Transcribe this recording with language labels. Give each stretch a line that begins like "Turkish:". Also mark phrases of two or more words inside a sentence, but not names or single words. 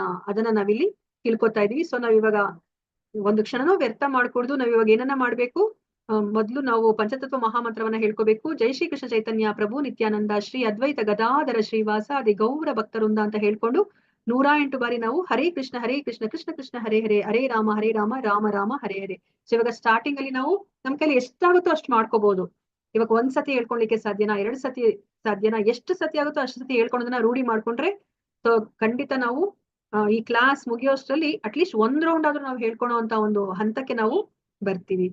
Kannada: ಅದನ್ನ ನಾವಿಲ್ಲಿ ತಿಳ್ಕೊತಾ ಇದೀವಿ. ಸೊ ನಾವ್ ಇವಾಗ ಒಂದು ಕ್ಷಣನೂ ವ್ಯರ್ಥ ಮಾಡ್ಕೊಡ್ದು ನಾವ್ ಇವಾಗ ಏನನ್ನ ಮಾಡ್ಬೇಕು, ಮೊದ್ಲು ನಾವು ಪಂಚತತ್ವ ಮಹಾಮಂತ್ರವನ್ನ ಹೇಳ್ಕೋಬೇಕು.
Sanskrit: ಜೈ ಶ್ರೀ ಕೃಷ್ಣ ಚೈತನ್ಯ ಪ್ರಭು ನಿತ್ಯಾನಂದ ಶ್ರೀ ಅದ್ವೈತ ಗದಾಧರ ಶ್ರೀವಾಸ ಅದಿ ಗೌರ ಭಕ್ತರುಂದ
Kannada: ಅಂತ ಹೇಳ್ಕೊಂಡು 108 ಬಾರಿ ನಾವು
Sanskrit: ಹರೇ ಕೃಷ್ಣ ಕೃಷ್ಣ ಕೃಷ್ಣ ಹರೇ ಹರೇ ಹರೇ ರಾಮ ರಾಮ ರಾಮ ಹರೇ ಹರೇ.
Kannada: ಸೊ ಇವಾಗ ಸ್ಟಾರ್ಟಿಂಗ್ ಅಲ್ಲಿ ನಾವು ನಮ್ ಕೈಲಿ ಎಷ್ಟಾಗುತ್ತೋ ಅಷ್ಟು ಮಾಡ್ಕೋಬಹುದು. ಇವಾಗ ಒಂದ್ ಸತಿ ಹೇಳ್ಕೊಳ್ಲಿಕ್ಕೆ ಸಾಧ್ಯನಾ, 2 ಸತಿ ಸಾಧ್ಯನಾ, ಎಷ್ಟು ಸತಿ ಆಗುತ್ತೋ ಅಷ್ಟು ಸತಿ ಹೇಳ್ಕೊಳೋದನ್ನ ರೂಢಿ ಮಾಡ್ಕೊಂಡ್ರೆ ಸೊ ಖಂಡಿತ ನಾವು ಈ ಕ್ಲಾಸ್ ಮುಗಿಯೋಷ್ಟ್ರಲ್ಲಿ ಅಟ್ಲೀಸ್ಟ್ 1 ರೌಂಡ್ ಆದ್ರೂ ನಾವು ಹೇಳ್ಕೊಳೋ ಅಂತ ಒಂದು ಹಂತಕ್ಕೆ ನಾವು ಬರ್ತೀವಿ.